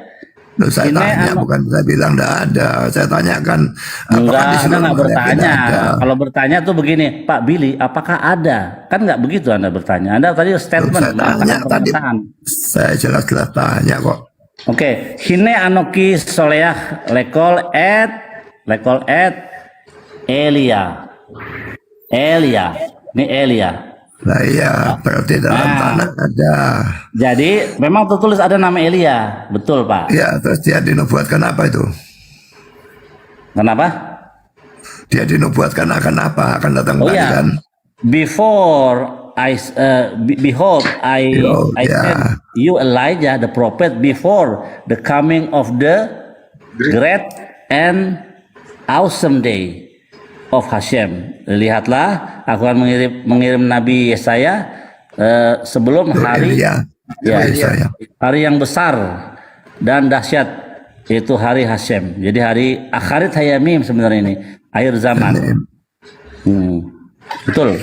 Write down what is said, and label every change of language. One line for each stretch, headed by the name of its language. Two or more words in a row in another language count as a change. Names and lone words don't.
Indonesian: Loh, saya tanya, bukan saya bilang tidak ada. Saya tanyakan. Enggak, Anda nggak Maleakhi bertanya. ada? Kalau bertanya tuh begini, Pak Billy, apakah ada? Kan nggak begitu Anda bertanya. Anda tadi statement Saya tanya mengatakan tadi. pernyataan. Saya jelas-jelas tanya kok. Oke,
Hebrew: הנה אנכי שלח לכם את אליה.
Indonesian: Ini Elia. Nah iya, berarti dalam tanah ada. Jadi memang tertulis ada nama Elia, betul Pak? Ya, terus dia dinubuatkan apa itu? Kenapa? Dia dinubuatkan akan apa? Akan datang Oh lagi ya, kan?
English: Behold, I sent you Elijah the prophet before the coming of the great and awesome day of Hashem.
Indonesian: Lihatlah, aku akan mengirim Nabi Yesaya sebelum hari hari yang besar dan dahsyat, yaitu hari Hashem. Jadi hari akhirat hayamim sebenarnya ini, akhir zaman. Betul.